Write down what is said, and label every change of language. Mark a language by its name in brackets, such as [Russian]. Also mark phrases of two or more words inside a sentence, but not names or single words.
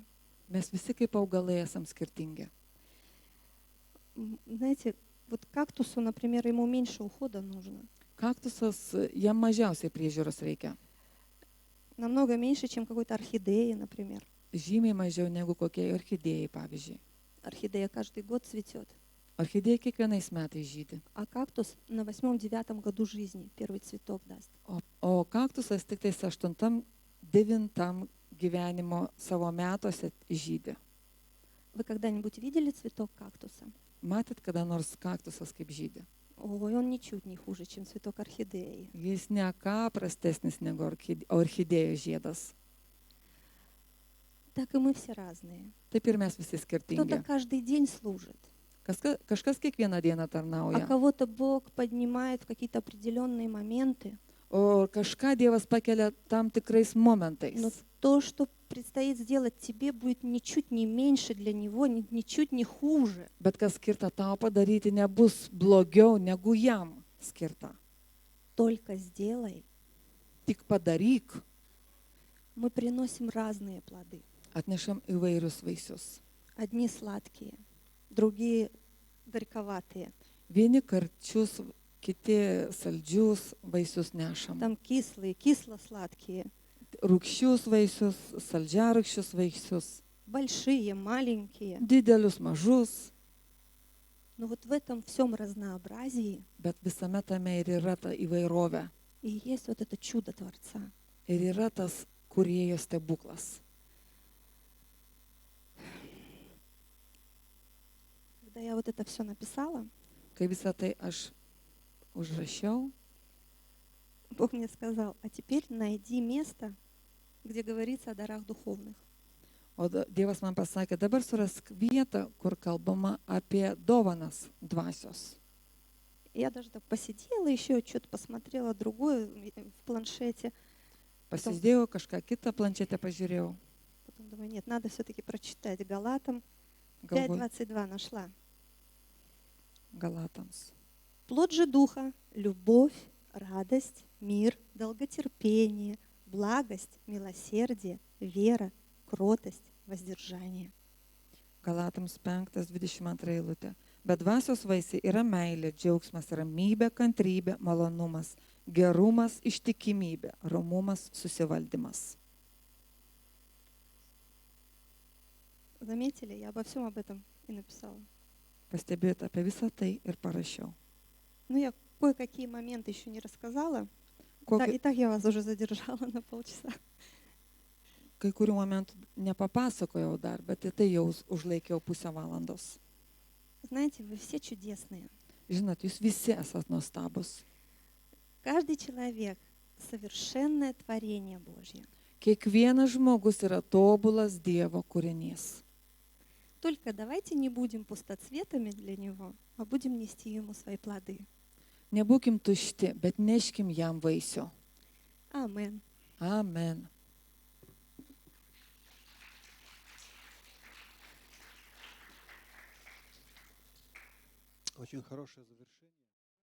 [Lithuanian] Mes visi kaip augalai esam skirtingi. [Russian] Знаете, вот кактусу, например, ему меньше ухода нужно. [Lithuanian] Kaktusas, jam mažiausiai priežiūros reikia. [Russian] Намного меньше, чем какой-то орхидеи, например. [Lithuanian] Žymiai mažiau negu kokiai orchidėjai, pavyzdžiui. [Russian] Орхидея каждый год цветет. [Lithuanian] Orchidėja kiekvienais metais žydi. [Russian] А кактус на 8-9 году жизни первый цветок даст. [Lithuanian] O kaktusas tik tais 8-9 gyvenimo savo metuose žydi. [Russian] Вы когда-нибудь видели цветок кактуса? [Lithuanian] Matėt kada nors kaktusas kaip žydi? [Russian] Ой, он ничуть не хуже, чем цветок орхидеи. [Lithuanian] Jis ne ką prastesnis negu orchidėjos žiedas. [Russian] Так и мы все разные. [Lithuanian] Taip ir mes visi [Russian] Кто-то [Lithuanian] skirtingi. [Russian] каждый день служит, [Lithuanian] Kažkas kiekvieną dieną [Russian] а [Lithuanian] tarnauja, [Russian] кого-то Бог поднимает в какие-то определенные моменты. [Lithuanian] o kažką Dievas pakelia tam tikrais [Russian] Но [Lithuanian] momentais. [Russian] то, что предстоит сделать тебе, будет ничуть не меньше для Него, ничуть не хуже. [Lithuanian] Bet kas skirta tau padaryti nebus blogiau negu jam skirta. [Russian] Только сделай. [Lithuanian] Tik padaryk, [Russian] Мы приносим разные плоды. [Lithuanian] atnešam įvairius vaisius. [Russian] Одни сладкие, другие горьковатые. [Lithuanian] Vieni karčius, kiti saldžius vaisius nešam. [Russian] Там кислые, кисло-сладкие. [Lithuanian] Rūgščius vaisius, saldžiarūgščius vaisius, [Russian] Большие, маленькие. [Lithuanian] didelius, mažus, [Russian] Но вот в этом всем разнообразии [Lithuanian] bet visame tame ir yra ta įvairovė. [Russian] и есть вот это чудо Творца. [Lithuanian] Ir yra tas kūrėjo stebuklas. [Russian] Когда я вот это все написала, [Lithuanian] Kai visą tai aš užrašiau, [Russian] Бог мне сказал, а теперь найди место, где говорится о дарах духовных. [Lithuanian] o Dievas man pasakė, dabar surask vietą, kur kalbama apie dovanas dvasios. [Russian] Я даже так посидела, еще что-то посмотрела другое в планшете. [Lithuanian] Pasižiūrėjau, kažką kitą planšetę pažiūrėjau. [Russian] Потом думаю, нет, надо все-таки прочитать Галатам. [Lithuanian] Galvoju, [Russian] 5:22 нашла. [Lithuanian] Galatams. [Russian] Плод же Духа — любовь, радость, мир, долготерпение, благость, милосердие, вера, кротость, воздержание. [Lithuanian] Galatams 5:22 eilutė. Bet dvasios vaisiai yra meilė, džiaugsmas, ramybė, kantrybė, malonumas, gerumas, ištikimybė, romumas, susivaldymas. [Russian] Заметили, я обо всем об этом и написала. [Lithuanian] Pastebėjote apie visą tai ir parašiau. [Russian] Ну, я кое-какие моменты еще не рассказала. [Lithuanian] Kokį, [Russian] И так я вас уже задержала на полчаса. [Lithuanian] kai kurių momentų nepapasakojau dar, bet į tai jau užlaikiau pusę valandos. [Russian] Знаете, вы все чудесные. [Lithuanian] Žinot, jūs visi esat nuostabus. [Russian] Каждый человек — совершенное творение Божье. [Lithuanian] Kiekvienas žmogus yra tobulas Dievo kūrinys. [Russian] Только давайте не будем пустоцветами для Него, а будем нести Ему свои плоды. [Lithuanian] Nebūkim tušti, bet neškim jam vaisių. [Russian] Амен. [Lithuanian] Amen. [Russian] Очень хорошее завершение.